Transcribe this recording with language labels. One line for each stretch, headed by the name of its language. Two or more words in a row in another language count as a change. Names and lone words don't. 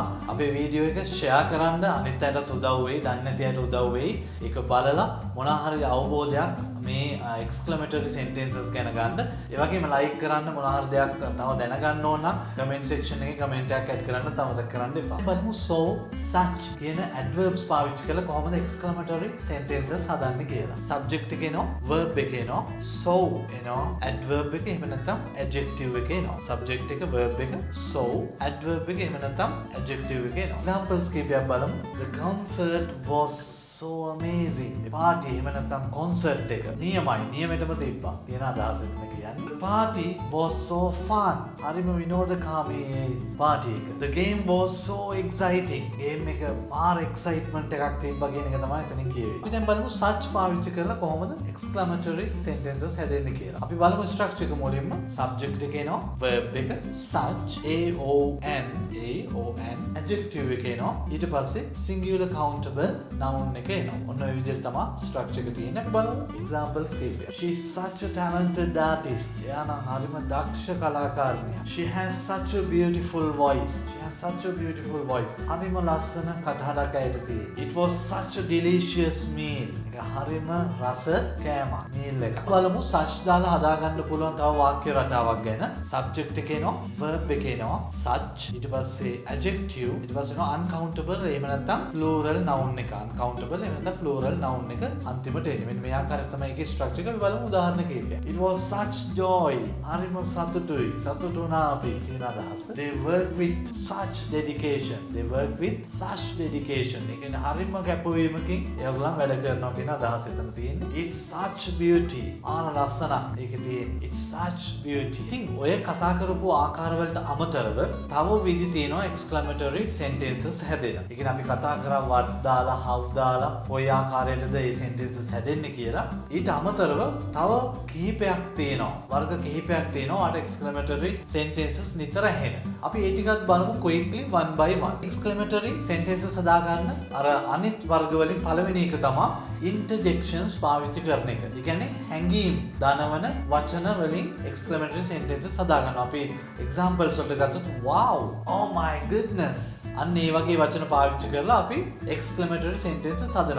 Sinhala: අපේ වීඩියෝ එක share කරන්න අනිත් අයටත් උදව් වෙයි. දන්නේ නැති අයට උදව් වෙයි. ඒක බලලා මොනවා හරි අවබෝධයක් මේ
English: exclamatory sentences
Sinhala: ගැන ගන්න. ඒ වගේම like කරන්න මොනවා හරි දෙයක් තව දැනගන්න ඕන නම්
English: comment section
Sinhala: එකේ comment එකක් add කරන්න අමතක කරන්න එපා. බලමු
English: so such
Sinhala: කියන adverbs පාවිච්චි කරලා කොහොමද
English: exclamatory sentences
Sinhala: හදන්නේ කියලා. subject එක එනවා verb එක එනවා so එනවා adverb එක එහෙම නැත්නම් adjective එක එනවා. subject එක verb එක
English: so adverb
Sinhala: එක එහෙම නැත්නම් adjective එක එනවා. examples කීපයක් බලමු.
English: the concert was so amazing.
Sinhala: party එහෙම නැත්නම් concert එක නියමෙටම තිබ්බා කියන අදහස එතන කියන්නේ.
English: the party was so fun.
Sinhala: හරිම විනෝදකාමී party එක.
English: the game was so exciting.
Sinhala: game එක මාර excitement එකක් තිබ්බා කියන එක තමයි එතනින් කියවේ. අපි දැන් බලමු such පාවිච්චි කරලා කොහොමද
English: exclamatory sentences
Sinhala: හැදෙන්නේ කියලා. අපි බලමු structure එක මුලින්ම. subject එක එනවා verb එක
English: such a o n adjective
Sinhala: එක එනවා ඊට පස්සේ
English: singular countable noun
Sinhala: එක එනවා. ඔන්න ඔය විදිහට තමයි structure එක තියෙන්නේ. අපි බලමු examples කීපයක්.
English: she is such a talented artist.
Sinhala: එයා නම් හරිම දක්ෂ කලාකාරිනියක්.
English: she has such a beautiful voice.
Sinhala: හරිම ලස්සන කටහඬක් ඇයට තියෙනවා.
English: it was such a delicious meal.
Sinhala: හරිම රස කෑමක් meal එක. බලමු such දාලා හදාගන්න පුළුවන් තව වාක්‍ය රටාවක් ගැන. subject එක එනවා verb එක එනවා such ඊට පස්සේ adjective ඊට පස්සේ එනවා uncountable එහෙම නැත්නම්
English: plural noun
Sinhala: එක. uncountable එහෙම නැත්නම්
English: plural noun
Sinhala: එක අන්තිමට එන්නේ. මෙන්න මේ ආකාරයට තමයි ඒකේ structure structure එක අපි බලමු උදාහරණ කිහිපයක්.
English: It was such joy.
Sinhala: හරිම සතුටුයි. සතුටු වුණා අපි කියන අදහස.
English: They work with such dedication. They work with such dedication.
Sinhala: ඒ කියන්නේ හරිම කැපවීමකින් ඒගොල්ලන් වැඩ කරනවා කියන අදහස එතන තියෙන්නේ.
English: It's such beauty.
Sinhala: ලස්සනක් ඒකේ තියෙන්නේ.
English: It's such beauty.
Sinhala: ඉතින් ඔය කතා කරපු ආකාරවලට අමතරව තව විදි තියෙනවා
English: exclamatory sentences
Sinhala: හැදෙන. ඒ කියන්නේ අපි කතා කරා what දාලා how දාලා කොයි ආකාරයකටද මේ sentences හැදෙන්නේ කියලා. ඊට අමතරව තව කිහිපයක් තියෙනවා. වර්ග කිහිපයක් තියෙනවා අර
English: exclamatory sentences
Sinhala: නිතර ඇහෙන. අපි ඒ ටිකත් බලමු
English: quickly one by one. exclamatory sentences
Sinhala: හදාගන්න අර අනිත් වර්ග වලින් පළවෙනි එක තමයි interjections පාවිච්චි කරන එක. ඒ කියන්නේ හැංගීම් දනවන වචන වලින්
English: exclamatory sentences
Sinhala: හදාගන්නවා. අපි examples වලට ගත්තොත්
English: wow, oh my goodness
Sinhala: අන්න ඒ වගේ වචන පාවිච්චි කරලා අපි
English: exclamatory sentences
Sinhala: හදනවා.